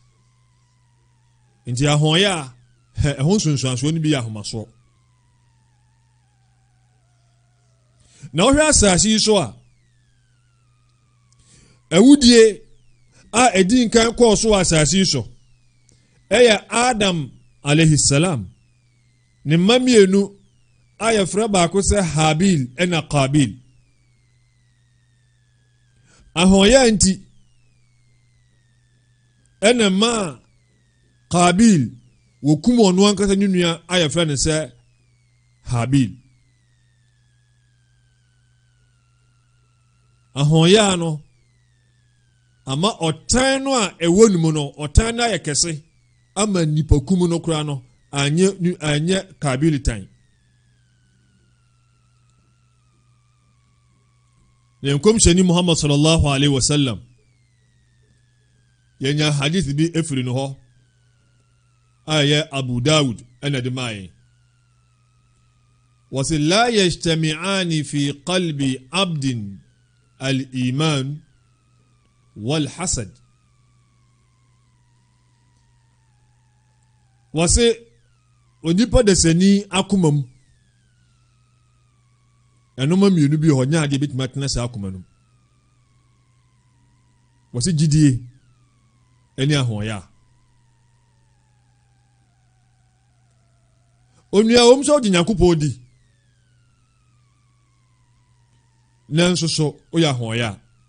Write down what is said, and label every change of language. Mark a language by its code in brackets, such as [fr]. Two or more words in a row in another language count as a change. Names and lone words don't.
[ak] nti ahoɔyɛ a ɛho nsonsuansoɔ no bi yɛ ahomasoɔ na ɔhwɛ asase yi so a awudie a ɛdi nkan kɔɔ so wɔ asase yi so ɛyɛ adam [ar] عليه السلام [ak] ne mma mmienu a yɛfrɛ baako sɛ habil ɛna qabil ahoɔyɛ nti ɛna ma qabil wɔkum ɔno ankasa ne nua a yɛfrɛ no sɛ habil ahoɔyɛ no ama ɔtan no a ɛwɔ ne mu no ɔtan no ayɛ kɛse ama nipakum no koraa no anyɛ qabil tan na nkɔmhyɛni muhammad [ar] صلى الله عليه وسلم [ak] yɛnya hadith bi ɛfiri no hɔ a ɛyɛ abu dawud ɛna de maayɛ [ar] wɔsɛ لا يجتمعان في قلب عبد الإيمان والحسد [ak] wɔsɛ onipa dasani akoma mu ɛnoma mmienu bi hɔ nyaade bituma tena saa akoma no wɔsɛ gyidie ɛne ahoɔyɛ a onua wɔm sɛ ɔgye nyankopɔn di nanso so woyɛ ahoɔyɛ a